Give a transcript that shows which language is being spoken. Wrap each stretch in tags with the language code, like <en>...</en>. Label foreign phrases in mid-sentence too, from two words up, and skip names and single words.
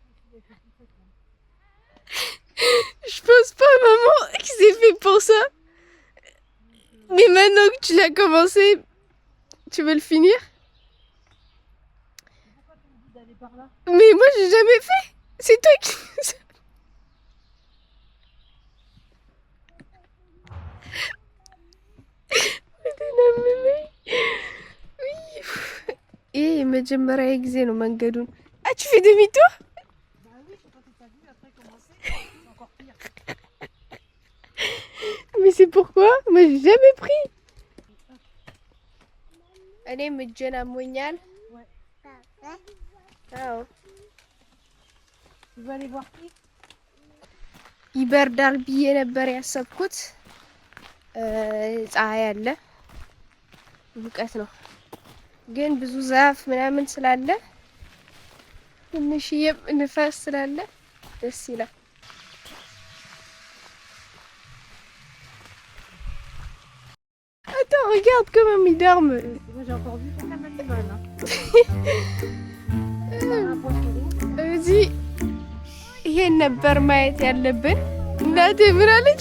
<fr>Je pense pas, maman, que c'est fait pour ça. Mais maintenant que tu l'as commencé, tu veux le finir? Mais moi, j'ai jamais fait. C'est toi qui...</fr> <am>ይህ የመጀመሪያ ጊዜ ነው መንገዱን</am> <fr>tu fais demi-tour? Mais c'est pourquoi? Moi j'ai jamais pris.</fr> <am>እኔም እጄን አሞኛል። አዎ ይበርዳል ብዬ ነበር ያሰብኩት። ፀሐይ አለ፣ ሙቀት ነው፣ ግን ብዙ ዛፍ ምናምን ስላለ ትንሽዬም ንፋስ ስላለ ደስ ይላል።</am> <fr>Attends, regarde comment il dorme. J'ai encore vu ton animal. Vas-y.</fr> <am>ይሄን ነበር ማየት ያለብን። እናቴ ምን አለች?</am>